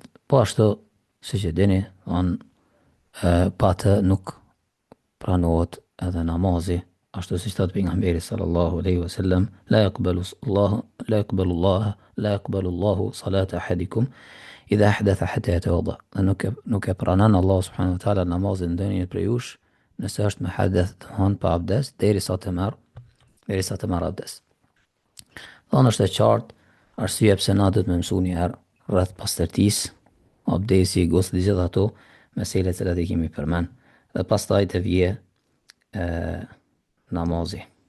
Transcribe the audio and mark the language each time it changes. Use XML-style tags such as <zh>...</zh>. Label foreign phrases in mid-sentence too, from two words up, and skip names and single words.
<sq>Po ashtu, siç e dini, pa të nuk pranohet edhe namazi, ashtu siç thot pejgamberi</sq> <ar>صلى الله عليه وسلم لا يقبل الله صلاة أحدكم إذا أحدث حتى يتوضأ.</ar> <sq>Nuk e pranon Allah</sq> <ar>سبحانه وتعالى</ar> <sq>namazin ndonjërit prej jush nëse është me hadeth, pa abdes, derisa të marr abdes. Thonë është e qartë, arsye pse na do të më mësuni herë rreth pastërtisë, abdesi, gusli, gjithë ato mesele të cilat i kemi përmend, dhe pastaj të vije namazi.</sq>